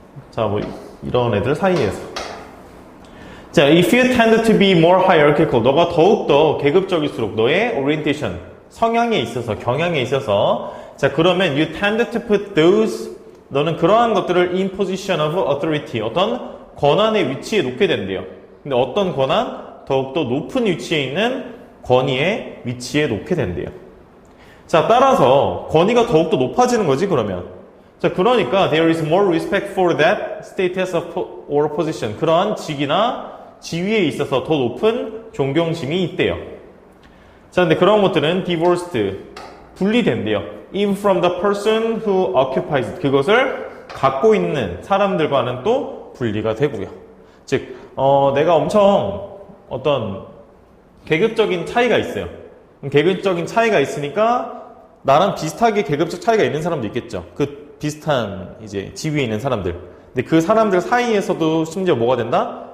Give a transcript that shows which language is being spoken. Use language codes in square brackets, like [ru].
[ko] 자, 뭐 이런 애들 사이에서 자, [en] if you tend to be more hierarchical, [ko] 너가 더욱더 계급적일수록 너의 orientation, 성향에 있어서, 경향에 있어서, 자, 그러면 [en] you tend to put those, [ko] 너는 그러한 것들을 [en] in position of authority, [ko] 어떤 권한의 위치에 놓게 된대요. 근데 어떤 권한? 더욱더 높은 위치에 있는 권위의 위치에 놓게 된대요. 자, 따라서 권위가 더욱더 높아지는 거지, 그러면. 자, 그러니까 [en] there is more respect for that status or position. [ko] 그러한 직이나 지위에 있어서 더 높은 존경심이 있대요. 자, 근데 그런 것들은 divorced, 분리된대요. [en] in from the person who occupies it. [ko] 그것을 갖고 있는 사람들과는 또 분리가 되고요. 즉, 내가 엄청 어떤 계급적인 차이가 있어요. 계급적인 차이가 있으니까 나랑 비슷하게 계급적 차이가 있는 사람도 있겠죠. 그 비슷한 이제 지위에 있는 사람들. 근데 그 사람들 사이에서도 심지어 뭐가 된다?